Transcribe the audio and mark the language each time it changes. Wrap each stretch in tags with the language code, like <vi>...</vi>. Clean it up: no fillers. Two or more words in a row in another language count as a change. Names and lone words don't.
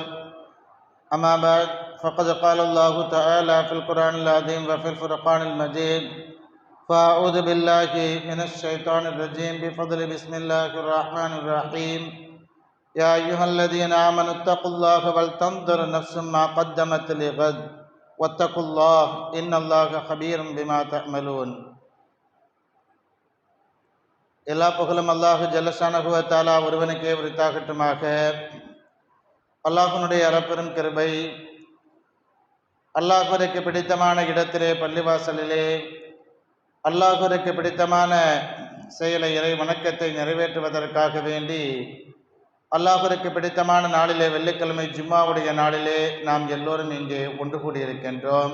<ar>أما بعد، فقد قال الله تعالى في القرآن العظيم وفي الفرقان المجيد: فأعوذ بالله من الشيطان الرجيم بفضل بسم الله الرحمن الرحيم. يا أيها الذين آمنوا اتقوا الله ولتنظر نفس ما قدمت لغد واتقوا الله إن الله خبير بما تعملون.</ar> <ta>எல்லா புகழும் அல்லாஹ்</ta> <ar>جل شأنه و تعالى</ar> <ta>ஒருவனுக்கே உரித்தாகட்டுமாக. அல்லாஹ்வுடைய அருட்பெரும் கிருபை, அல்லாஹ்விற்கு பிடித்தமான இடத்திலே பள்ளிவாசலிலே அல்லாஹ்விற்கு பிடித்தமான செயலை இறை வணக்கத்தை நிறைவேற்றுவதற்காக வேண்டி அல்லாஹ்விற்கு பிடித்தமான நாளிலே வெள்ளிக்கிழமை ஜும்மாவுடைய நாளிலே நாம் எல்லோரும் இங்கே ஒன்று கூடியிருக்கின்றோம்.</ta>